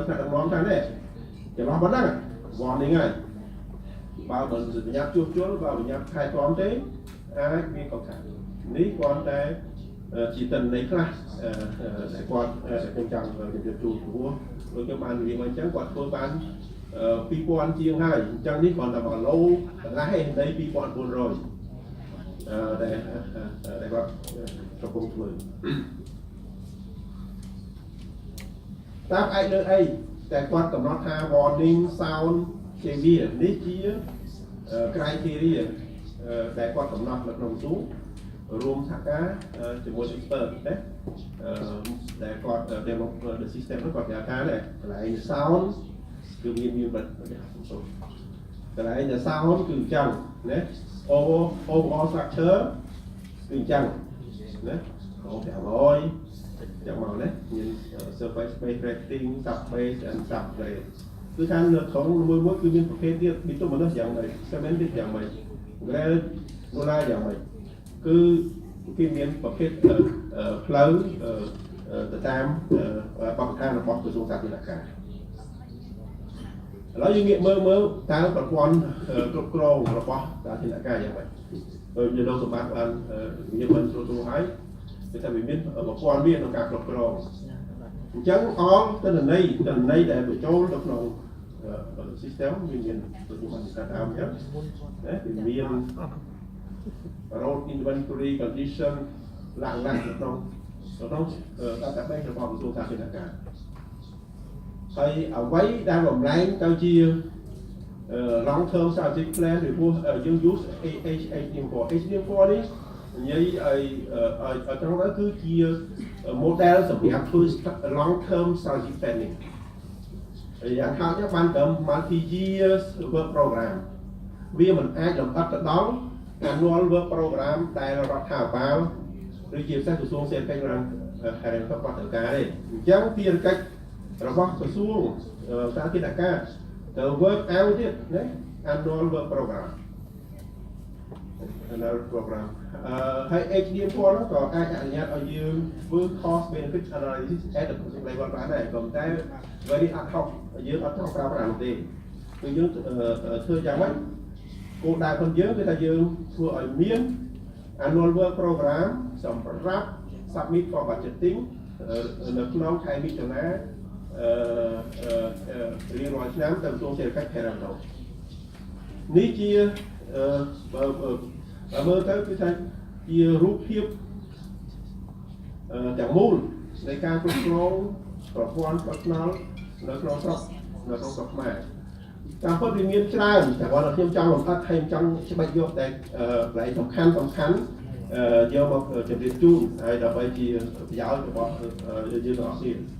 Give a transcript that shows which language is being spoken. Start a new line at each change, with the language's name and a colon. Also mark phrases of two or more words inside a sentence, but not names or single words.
Khmer: ថ្នាក់ដឹកនាំថានេះចន្លោះប៉ុណ្ណឹង warning ហើយបើមិនសញ្ញាជួសជុលបើសញ្ញាថែទាំទេអាចមានកង្វះនេះគាត់តែជាទិន្នន័យខ្លះដែលគាត់ខ្ញុំចង់ជម្រាបជូនព្រោះដូចខ្ញុំបាននិយាយមកអញ្ចឹងគាត់ធ្វើបាន2000ជាងហើយអញ្ចឹងនេះគាត់តែ1គីឡូកន្លះឯងដី2400ដែលគាត់កំពុងធ្វើ តាមឯកលើអីតែគាត់កំណត់ថា
English: warning sound severe
Khmer: នេះជា criteria ដែលគាត់កំណត់នៅក្នុងទូរួមសហការជាមួយ expert ណាដែលគាត់
English: develop the system
Khmer: នោះគាត់ប្រាប់ថាកន្លែង sound គឺមានកន្លែង sound គឺអញ្ចឹងណា
English: overall structure
Khmer: គឺអញ្ចឹងណា 500យ៉ាងមកណាមាន
English: surface space rating subbase and subgrade
Khmer: គឺថានៅក្នុងមួយគឺមានប្រភេទទៀត bituminous យ៉ាងម៉េច cemented យ៉ាងម៉េច
English: grade roller
Khmer: យ៉ាងម៉េចគឺគេមានប្រភេទផ្លូវទៅតាមបទដ្ឋានរបស់ក្រសួងសាធារណការឥ ឡូវយើងងាកមើលតើប្រព័ន្ធគ្រប់គ្រងរបស់សាធារណការយ៉ាងម៉េចដោយលោកសម្បត្តិបាននិយាយមិនស្រួលហើយគឺថាវាមានប្រព័ន្ធវាក្នុងការគ្រប់គ្រងអញ្ចឹង អងទិន្នន័យដែលបញ្ចូលទៅក្នុង system វាមានដូចខ្ញុំបាននិយាយដើមអញ្ចឹងណាវាមាន
English: road inventory condition
Khmer: ឡើងក្នុង database របស់ក្រសួងសាធា រណការហើយអ្វីដែលបំលែងទៅជា
English: long term strategic plan
Khmer: ពីព្រោះយើង use HDM4 នេះនិយាយ ឲ្យត្រង់ទៅគឺជា model សម្រាប់ធ្វើ
English: long term strategic planning
Khmer: យ៉ាងហោចណាស់បានត្រឹម
English: multi years work program
Khmer: វាមិនអាចលំអិតទៅដល់
English: annual work program
Khmer: ដែលរដ្ឋាភិបាលឬជាពិសេសក្រសួងសេដ្ឋកិច្ចរដ្ឋហេតុគាត់ត្រូវការទេអញ្ចឹងភារកិច្ចរបស់ក្រសួងសាធារណការទៅ
English: work out
Khmer: ទៀតណា
English: annual work program
Khmer: ហើយ HDM4 នោះក៏អាចអនុញ្ញាតឲ្យយើងធ្វើ
English: cost benefit analysis at the project level
Khmer: បានដែរក៏តែ
English: very ad hoc
Khmer: យើងអត់ត្រូវប្រើប្រាស់ទេគឺយើងធ្វើយ៉ាងម៉េចគោលដៅរបស់យើងគឺថាយើងធ្វើឲ្យមាន
English: annual work program
Khmer: សម្រាប់
English: submit for budgeting
Khmer: នៅក្នុងខែមិថុនារៀងរាល់ឆ្នាំទៅក្រសួងសេដ្ឋកិច្ចហិរញ្ញវត្ថុនេះជា មើលទៅគឺថាជារូបភាពទាំងមូលនៃការគ្រប់គ្រងប្រព័ន្ធផ្លូវថ្នល់នៅក្នុងស្រុកខ្មែរតាមពិតវាមានច្រើនតែគាត់ខ្ញុំចង់លំអិតហើយចង់ច្បាច់យកតែកន្លែងសំខាន់យកមកជម្រាបជូនហើយដើម្បីជាប្រយោជន៍របស់យើងទាំងអស់គ្នា